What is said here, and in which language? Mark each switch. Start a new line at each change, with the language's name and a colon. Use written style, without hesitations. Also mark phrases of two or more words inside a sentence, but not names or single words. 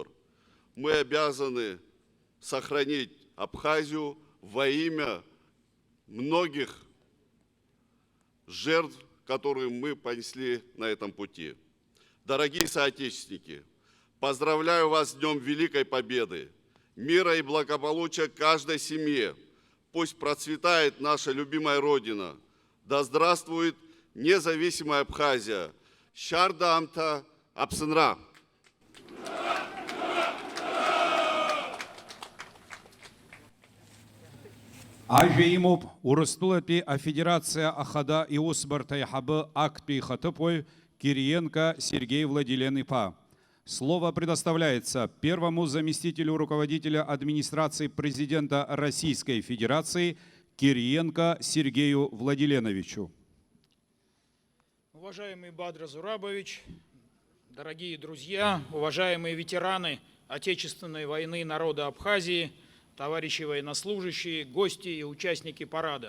Russian: Мы обязаны сохранить Абхазию во имя многих жертв, которые мы понесли на этом пути. Дорогие соотечественники, поздравляю вас с Днем Великой Победы, мира и благополучия каждой семье. Пусть процветает наша любимая Родина. Да здравствует независимая Абхазия.
Abkhazian: Шардаамта Апсынра. Ажеймуп урыстулапи а федерация Ахада и Усбартайхабы Акпи Хатыпой Кириенко Сергей Владиленыпа.
Russian: Слово предоставляется первому заместителю руководителя администрации президента Российской Федерации Кириенко Сергею Владиленовичу. Уважаемый Бадр Зурабович, дорогие друзья, уважаемые ветераны Отечественной войны народа Абхазии, товарищи военнослужащие, гости и участники парада.